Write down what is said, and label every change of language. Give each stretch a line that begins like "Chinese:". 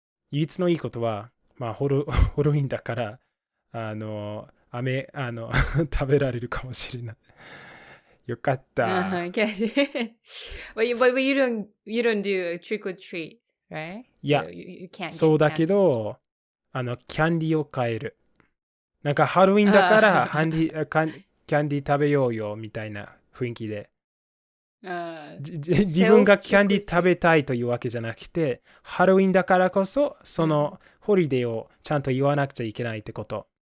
Japanese: 唯一のいいことは、まあホロウィンだから、飴、食べられるかもしれない。よかった。
English: Okay. but you don't do a trick or treat, right?
Japanese: いや、
English: So you can't
Japanese: そうだ
English: get
Japanese: けど、キャンディーを買える。なんかハロウィンだからキャンディー食べようよみたいな雰囲気で。自分がキャンディー食べたいというわけじゃなくて、ハロウィンだからこそ、そのホリデーをちゃんと言わなくちゃいけないってこと。